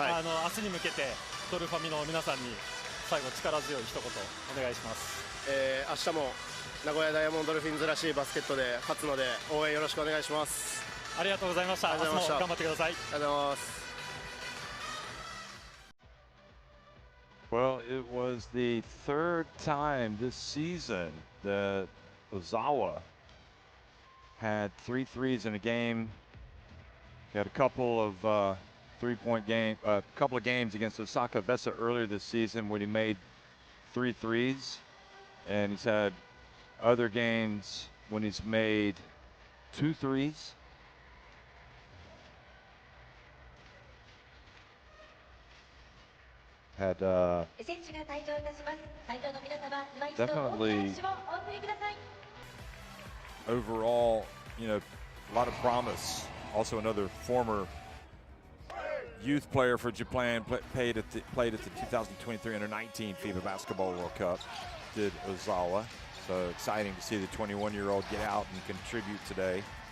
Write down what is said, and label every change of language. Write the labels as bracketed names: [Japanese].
[Japanese] 明日に向けてドルファミの皆さんに最後力強い一言お願いします。明日も名古屋ダイヤモンドドルフィンズらしいバスケットで勝つので応援よろしくお願いします。ありがとうございました。明日も頑張ってください。ありがとうございます。 [English] Well, it was the 3rd time this season that Ozawa had 3 threes in a game. He had a couple of 3-point game, a couple of games against Osaka Vesa earlier this season when he made 3 threes, and he's had other games when he's made 2 threes. had [Japanese] 選手が退場いたします。会場の皆様、今一度大き [English] definitely [Japanese] な拍手をお送りください。 [English] overall, you know, a lot of promise. Also, another former youth player for Japan played at the 2023 Under-19 FIBA Basketball World Cup. Did Ozawa. So exciting to see the 21-year-old get out and contribute today.